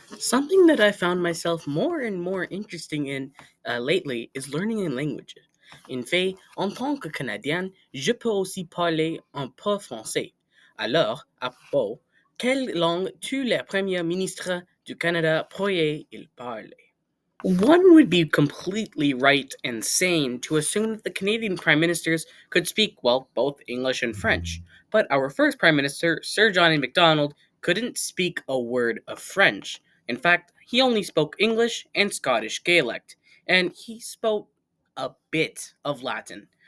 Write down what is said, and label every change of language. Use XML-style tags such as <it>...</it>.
<en>Something that I found myself more and more interested in lately is learning in languages.</en> <fr>En fait, en tant que Canadien, je peux aussi parler un peu français. Alors, à propos, quelle langue tous les premiers ministres du Canada pourraient-ils parler?</fr> <en>One would be completely right and sane to assume that the Canadian Prime Ministers could speak, well, both English and French. But our first Prime Minister, Sir John A. Macdonald, couldn't speak a word of French. In fact, he only spoke English and Scottish Gaelic, and he spoke a bit of Latin.</en>